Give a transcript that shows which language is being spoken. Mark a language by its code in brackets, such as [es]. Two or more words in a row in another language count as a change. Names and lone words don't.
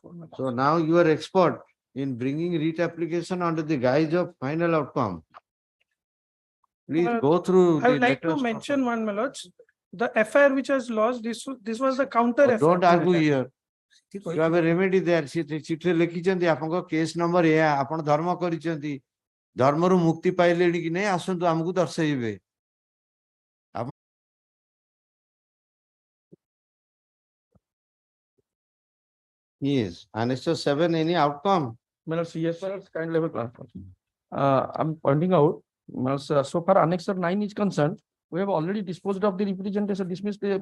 [en] So now you are expert. in bringing writ application under the guise of final outcome. Please go through I the would like to letters. mention one, my lords. The FIR which was lodged, this was the counter Oh, don't FIR. argue here. You have a remedy there. [or] ଚିଠି ଲେଖିଛନ୍ତି ଆପଣଙ୍କ କେସ୍ ନମ୍ବର ଏହା ଆପଣ ଧର୍ମ କରିଛନ୍ତି ଧର୍ମରୁ ମୁକ୍ତି ପାଇଲେଣି କି ନାହିଁ ଆସନ୍ତୁ ଆମକୁ ଦର୍ଶାଇବେ। [en] Yes, Annexure 7, any outcome? Yes, kind level clarification. I'm pointing out, so far Annexure 9 is concerned, we have already disposed of the representation, dismissed the.